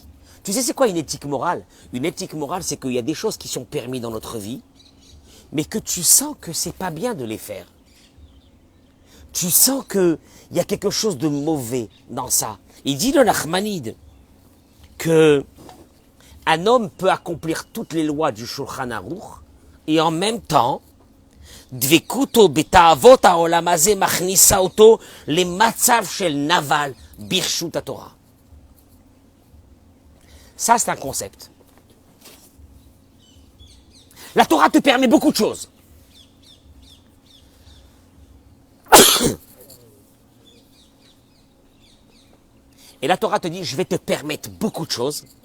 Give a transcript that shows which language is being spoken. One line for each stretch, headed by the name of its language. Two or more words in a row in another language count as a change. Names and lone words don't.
French: Tu sais c'est quoi une éthique morale? Une éthique morale, c'est qu'il y a des choses qui sont permises dans notre vie, mais que tu sens que c'est pas bien de les faire. Tu sens qu'il y a quelque chose de mauvais dans ça. Il dit le Nachmanide que un homme peut accomplir toutes les lois du Shulchan Aruch et en même temps,
Hebrew: דבקותו בתאוות העולם הזה מכניסה אותו למצב של נבל ברשות תורה.
French: Ça, c'est un concept. La Torah te permet beaucoup de choses. Et la Torah te dit, je vais te permettre beaucoup de choses.